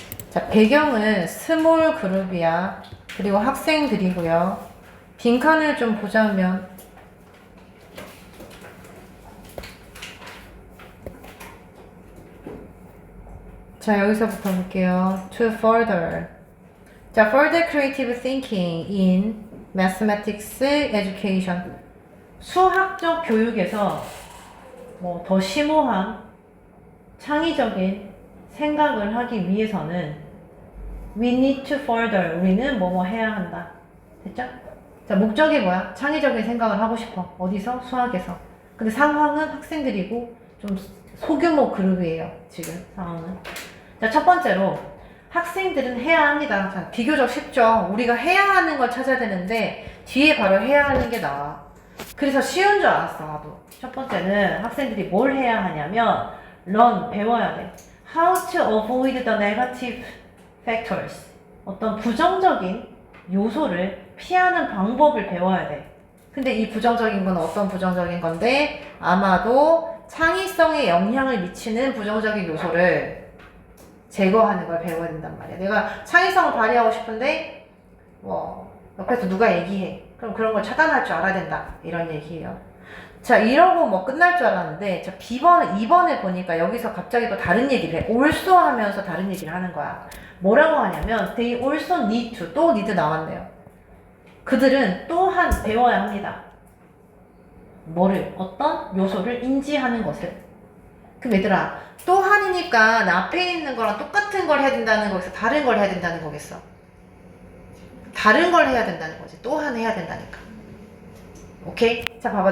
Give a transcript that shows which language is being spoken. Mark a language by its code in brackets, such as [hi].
[ko] 자, 배경은 스몰 그룹이야. 그리고 학생들이고요. 빈칸을 좀 보자면 자, 여기서부터 볼게요. [en] To further. 자, further creative thinking in mathematics education. [ko] 수학적 교육에서 뭐 더 심오한 창의적인 생각을 하기 위해서는 [en] we need to further. [ko] 우리는 뭐뭐 해야 한다. 됐죠? 자, 목적이 뭐야? 창의적인 생각을 하고 싶어. 어디서? 수학에서. 근데 상황은 학생들이고 좀 소규모 그룹이에요. 지금 상황은. 자, 첫 번째로 학생들은 해야 합니다. 자, 비교적 쉽죠. 우리가 해야 하는 걸 찾아야 되는데 뒤에 바로 해야 하는 게 나와. 그래서 쉬운 줄 알았어, 나도. 첫 번째는 학생들이 뭘 해야 하냐면 learn, 배워야 돼. [en] How to avoid the negative factors. [ko] 어떤 부정적인 요소를 피하는 방법을 배워야 돼. 근데 이 부정적인 건 어떤 부정적인 건데 아마도 창의성에 영향을 미치는 부정적인 요소를 제거하는 걸 배워야 된단 말이야. 내가 창의성을 발휘하고 싶은데 뭐 옆에서 누가 얘기해. 그럼 그런 걸 차단할 줄 알아야 된다. 이런 얘기예요. 자, 이러고 뭐 끝날 줄 알았는데, 자, 2번에 보니까 여기서 갑자기 또 다른 얘기를 해. also 하면서 다른 얘기를 하는 거야. 뭐라고 하냐면, [en] they also need to, [ko] 또 need 나왔네요. 그들은 또한 배워야 합니다. 뭐를? 어떤 요소를 인지하는 것을. 그럼 얘들아, 또한이니까 나 앞에 있는 거랑 똑같은 걸 해야 된다는 거겠어? 다른 걸 해야 된다는 거겠어? 다른 걸 해야 된다는 거지. 또한 해야 된다니까. 오케이? 자, 봐봐.